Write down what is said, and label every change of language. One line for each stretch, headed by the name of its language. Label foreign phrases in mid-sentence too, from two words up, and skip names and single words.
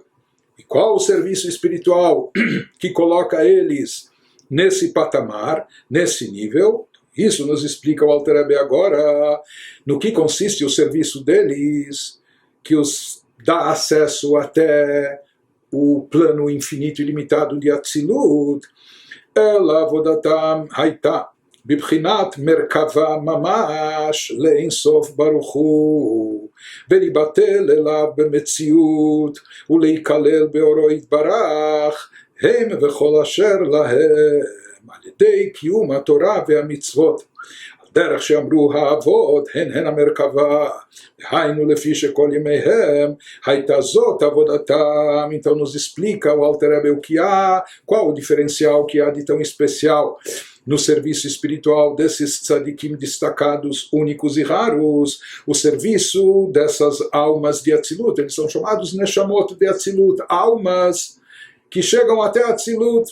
Portuguese: E qual o serviço espiritual que coloca eles nesse patamar, nesse nível? Isso nos explica o Alter Rebbe agora no que consiste o serviço deles, que os dá acesso até o plano infinito e limitado de Atzilut.
Hebrew: אלא עבודתם הייתה בבחינת מרכבה ממש לאין סוף ברוך הוא ולבטל אליו במציאות ולהכלל באורו יתברך הם וכל אשר להם על ידי קיום התורה והמצוות דרך שאמרו האבות הן המרכבה דהיינו לפי שכל ימיהם הייתה זאת עבודתם.
Portuguese: Então nos explica o Alter Rebbe o que há, qual o diferencial que há de tão especial no serviço espiritual desses tzadikim destacados, únicos e raros, o serviço dessas almas de Atzilut. Eles são chamados Neshamot de Atzilut, almas que chegam até Atzilut.